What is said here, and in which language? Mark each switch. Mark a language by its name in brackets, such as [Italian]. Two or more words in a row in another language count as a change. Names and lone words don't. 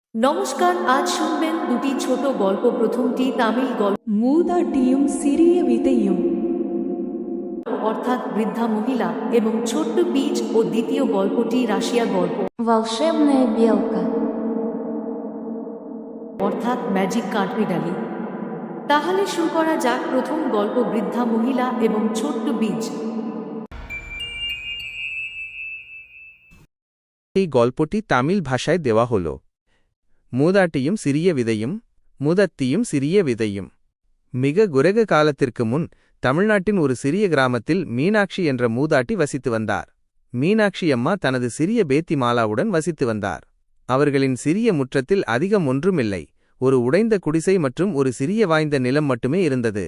[Bangla] নমস্কার, আজ শুনবেন দুটি ছোট গল্প। প্রথমটি তামিল গল্প [Tamil] மூதாட்டியும் சிறிய விதையும் [Bangla] অর্থাৎ বৃদ্ধা মহিলা এবং ছোট্ট বীজ, ও দ্বিতীয় গল্পটি রাশিয়া গল্প [Russian] Волшебная белка. [Bangla] অর্থাৎ ম্যাজিক কাঠবিড়ালি। তাহলে শুরু করা যাক। প্রথম গল্প, বৃদ্ধা মহিলা এবং ছোট্ট বীজ। এই গল্পটি তামিল ভাষায় দেওয়া হল। [Tamil] மூதாட்டியும் சிறிய விதையும், மூதத்தியும் சிறிய விதையும். மிக குரக காலத்திற்கு முன் தமிழ்நாட்டின் ஒரு சிறிய கிராமத்தில் மீனாட்சி என்ற மூதாட்டி வசித்து வந்தார். மீனாட்சி அம்மா தனது சிறிய பேத்தி மாலாவுடன் வசித்து வந்தார். அவர்களின் சிறிய முற்றத்தில் அதிகம் ஒன்றுமில்லை. ஒரு உடைந்த குடிசை மற்றும் ஒரு சிறிய வாய்ந்த நிலம் மட்டுமே இருந்தது.